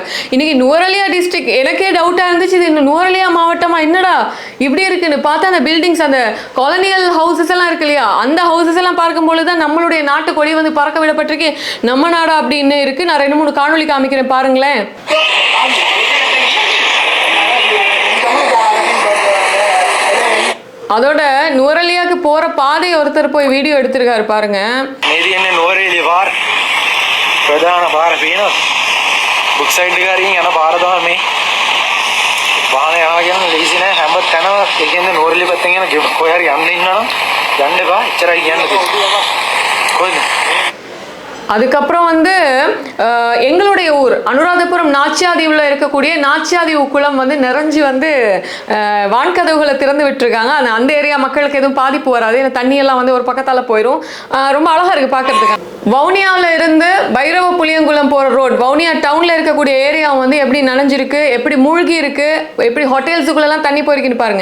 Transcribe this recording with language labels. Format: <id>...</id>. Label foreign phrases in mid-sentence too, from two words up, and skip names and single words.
<ta>இன்னைக்கு நுவரெலியா டிஸ்ட்ரிக்ட் எனக்கே டவுட்டா இருந்துச்சு, இது நுவரெலியா மாவட்டமா என்னடா இப்படி இருக்குன்னு பார்த்தா அந்த பில்டிங்ஸ், அந்த</ta> <en>colonial houses</en> <ta>எல்லாம் இருக்கு இல்லையா, அந்த ஹவுசஸ் எல்லாம் பார்க்கும்பொழுது தான் நம்மளுடைய நாட்டு கொடி வந்து பறக்க விடப்பட்டிருக்கு. நம்ம நாடா அப்படின்னு இருக்கு. நான் 2-3 காணொலி காமிக்கிறேன் பாருங்களேன். அதோட நுவரெலியாக்கு போற பாதை ஒருத்தர் போய் வீடியோ எடுத்திருக்காரு பாருங்க.</ta> <si>ප්‍රධාන පාර පේනවා. බුක් සයිඩ් එක හරින් යන පාර තමයි මේ. වාහන යනවා කියන ලීසි නෑ හැම තැනම. ඒ කියන්නේ නෝරලි පැත්තෙන් යන කොහේ හරි යන්න ඉන්නවා නම් යන්න එපා. එච්චරයි කියන්න තියෙන්නේ. කොහෙද?</si> <ta>அதுக்கப்புறம் வந்து எங்களுடைய ஊர் அனுராதபுரம் நாச்சியாதீவில் இருக்கக்கூடிய நாச்சியாதீவு குளம் வந்து நிறைஞ்சி வந்து வான்கதவுகளை திறந்து விட்டுருக்காங்க. அந்த ஏரியா மக்களுக்கு எதுவும் பாதிப்பு வராது. ஏன்னா தண்ணியெல்லாம் வந்து ஒரு பக்கத்தால் போயிடும். ரொம்ப அழகாக இருக்குது பார்க்கறதுக்கு. வவுனியாவில் இருந்து பைரவ புளியங்குளம் போகிற ரோட், வவுனியா டவுனில் இருக்கக்கூடிய ஏரியா வந்து எப்படி நனைஞ்சிருக்கு, எப்படி மூழ்கி இருக்கு, எப்படி ஹோட்டல்ஸுக்குள்ளெல்லாம் தண்ணி போயிருக்குன்னு பாருங்க.</ta>